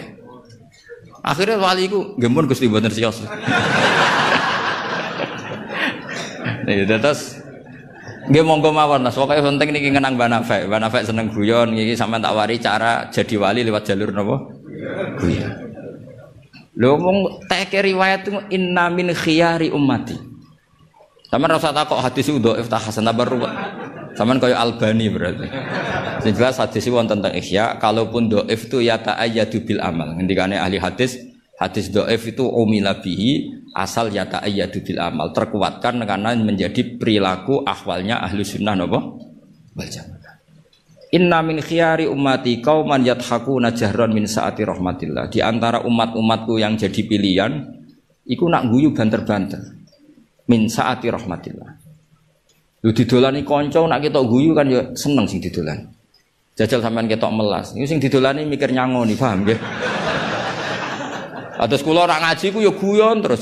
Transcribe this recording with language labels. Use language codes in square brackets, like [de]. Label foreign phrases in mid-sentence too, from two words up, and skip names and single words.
[jv] Akhirnya wali iku nggih mun Gusti mboten siyos. Ya terus nggih monggo mawon Mas, pokoke penting niki ngenang Mbak Nafek. Mbak Nafek seneng guyon iki sampean tak wari cara jadi wali lewat jalur napa? Guyon. Lho mung teke riwayat itu [ar] إن من خيار أمتي. [jv] Sampeyan rasa takok hadis itu dhaif ta hasan tabarru. Sampeyan kaya Albani berarti. Sing jelas hadis iki wonten tentang Ihya, [id] kalaupun dhaif itu [jv] ya [ar] تأيد بالعمل. [jv] Ngendikane ahli hadis, hadis dhaif itu [ar] عمل به [jv] asal ya [ar] تأيد بالعمل, [id] terkuatkan karena menjadi perilaku ahwalnya [jv] ahli sunnah napa [ar] والجماعة. إن من خيار أمتي قوما يضحكون جهرا من سعة رحمة الله. [id] Di antara umat-umatku yang jadi pilihan [jv] iku nak guyu banter-banter [ar] من سعة رحمة الله. [jv] Lu didolani kanca nak ketok guyu kan ya seneng sing didolani. Jajal sampean ketok melas. Iku sing didolani mikir nyangoni, paham nggih? Atus kula ora ngaji ku ya guyon terus.